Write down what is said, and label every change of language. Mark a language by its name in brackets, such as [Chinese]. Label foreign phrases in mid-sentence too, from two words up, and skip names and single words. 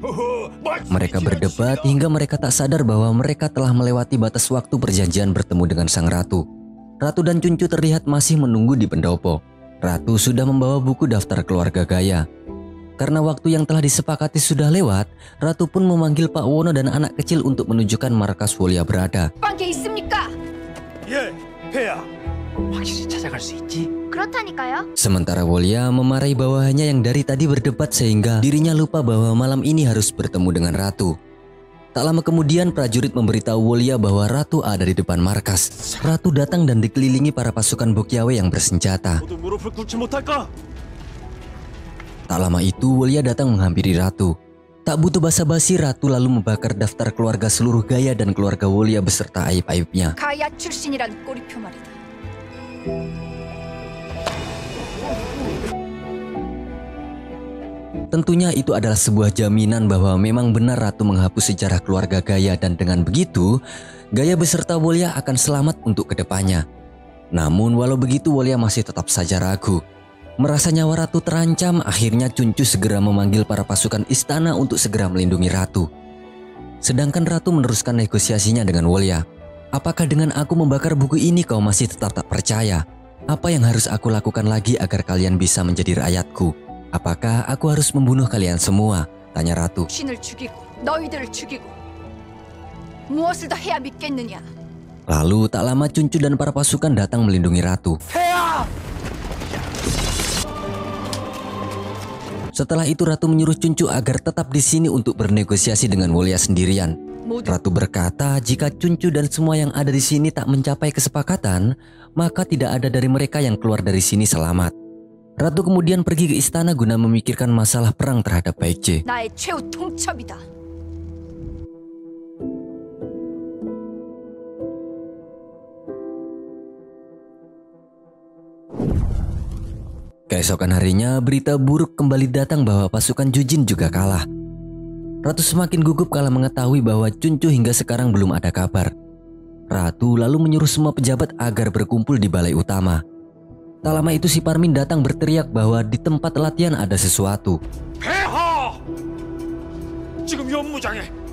[Indonesian] Mereka berdebat hingga mereka tak sadar bahwa mereka telah melewati batas waktu perjanjian bertemu dengan sang ratu. Ratu dan Chuncu terlihat masih menunggu di pendopo. Ratu sudah membawa buku daftar keluarga Gaya. Karena waktu yang telah disepakati sudah lewat, Ratu pun memanggil Pak Wono dan anak kecil untuk menunjukkan markas Wolya berada. [Korean] 관계 있습니까? 예, 폐하. 확실히 찾아갈 수 있지? 그렇다니까요. [Indonesian] Sementara Wolya memarahi bawahannya yang dari tadi berdebat sehingga dirinya lupa bahwa malam ini harus bertemu dengan Ratu. Tak lama kemudian prajurit memberitahu Wolya bahwa Ratu ada di depan markas. Ratu datang dan dikelilingi para pasukan Bokyawe yang bersenjata. [Korean] 모두 무릎을 꿇지 못할까? [Indonesian] Tak lama itu Wolya datang menghampiri Ratu. Tak butuh basa-basi, Ratu lalu membakar daftar keluarga seluruh Gaya dan keluarga Wolya beserta aib-aibnya. [Korean] 가야 출신이란 꼬리표 말이다. [Indonesian] Tentunya itu adalah sebuah jaminan bahwa memang benar Ratu menghapus sejarah keluarga Gaya dan dengan begitu, Gaya beserta Wolya akan selamat untuk kedepannya. Namun walau begitu Wolya masih tetap saja ragu. Merasa nyawa Ratu terancam, akhirnya Chuncu segera memanggil para pasukan istana untuk segera melindungi Ratu. Sedangkan Ratu meneruskan negosiasinya dengan Wolya. Apakah dengan aku membakar buku ini kau masih tetap tak percaya? Apa yang harus aku lakukan lagi agar kalian bisa menjadi rakyatku? Apakah aku harus membunuh kalian semua? Tanya Ratu. [Korean] 신을 죽이고 너희들을 죽이고 무엇을 더 해야 믿겠느냐? [Indonesian] Lalu tak lama Chuncu dan para pasukan datang melindungi Ratu. Setelah itu Ratu menyuruh Chuncu agar tetap di sini untuk bernegosiasi dengan Wolya sendirian. [Korean] 모두 [Indonesian] Ratu berkata jika Chuncu dan semua yang ada di sini tak mencapai kesepakatan, maka tidak ada dari mereka yang keluar dari sini selamat. Ratu kemudian pergi ke istana guna memikirkan masalah perang terhadap Baekje. [Korean] 나의 최후 통첩이다. [Indonesian] Keesokan harinya berita buruk kembali datang bahwa pasukan Jujin juga kalah. Ratu semakin gugup kala mengetahui bahwa Chuncu hingga sekarang belum ada kabar. Ratu lalu menyuruh semua pejabat agar berkumpul di balai utama. Tak lama itu si Parmin datang berteriak bahwa di tempat latihan ada sesuatu. [Korean] 폐하! 지금 연무장에!